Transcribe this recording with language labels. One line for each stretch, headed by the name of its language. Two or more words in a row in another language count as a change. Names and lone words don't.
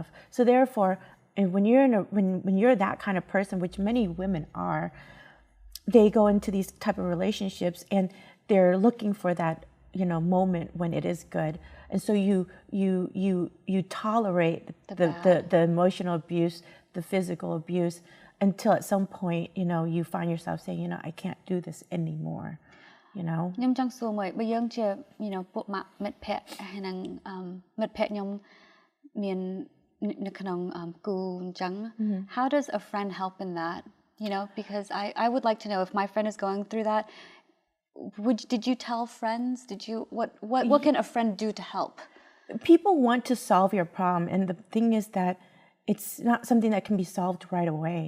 English: So therefore, when you're that kind of person, which many women are, they go into these type of relationships and they're looking for that moment when it is good. And so you tolerate the emotional abuse, the physical abuse, until at some point, you find yourself saying, I can't do this anymore.
Khmer: ខ្ញុំចង់សួរមួយបើយើងជាពួកម៉ាក់មិត្តភ័ក្តិហើយនឹងមិត្តភ័ក្តិខ្ញុំមាន
English: how does a friend help in that? You know, because I would like to know if my friend is going through that. Did you tell friends? What can a friend do to help? People want to solve your problem, and the thing is that it's not something that can be solved right away.